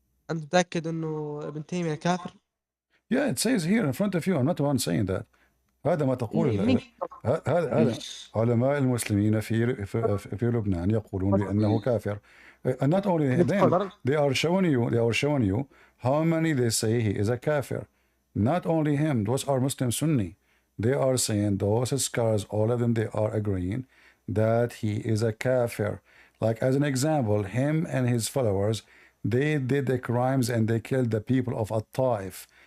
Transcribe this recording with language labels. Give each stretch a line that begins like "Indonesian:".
Arabic: أنت متأكد إنه ابن تيمية كافر؟
English: Yeah, it says here in front of you. I'm not the one saying that.
Arabic: هذا ما تقول. هذا علماء المسلمين في لبنان يقولون بأنه كافر.
English: And not only them, they are showing you how many they say he is a kafir. Not only him, those are Muslim Sunni. They are saying those scholars, all of them, they are agreeing that he is a kafir. Like as an example, him and his followers, they did the crimes and they killed the people of At-Taif.